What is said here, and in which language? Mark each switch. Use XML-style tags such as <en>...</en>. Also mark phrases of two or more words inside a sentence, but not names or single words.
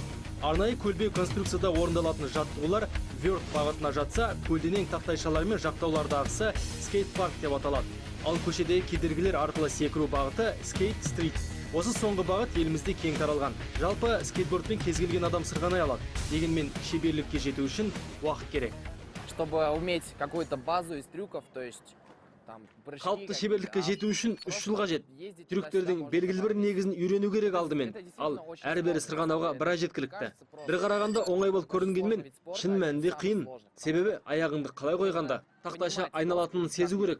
<kk>Арнайы көлбеу конструкцияда орындалатын жаттығулар вёрт бағытына жатса, көлденең тақтайшалар мен жақтауларды ағысы скейтпарк деп аталады. Ал көшедегі кедергілер арқылы секіру бағыты скейт-стрит. Осы соңғы бағыт елімізде кең таралған. Жалпы скейтбордпен кез келген адам сырғанай алады. Дегенмен шеберлікке жету үшін уақыт керек.</kk> <ru>Чтобы уметь какую-то базу из трюков, то есть</ru> <kk>қалыпты шеберлікке жету үшін 3 жыл қажет. Трюктердің белгілі бір негізін үйрену керек алдымен. Ал әрбірі сырғанауға біраз жеткілікті. Bir қарағанда оңай болып көрінгенмен, шын мәнінде қиын. Себебі аяғыңды қалай қойғанда тақтайша айналатынын сезу керек.</kk>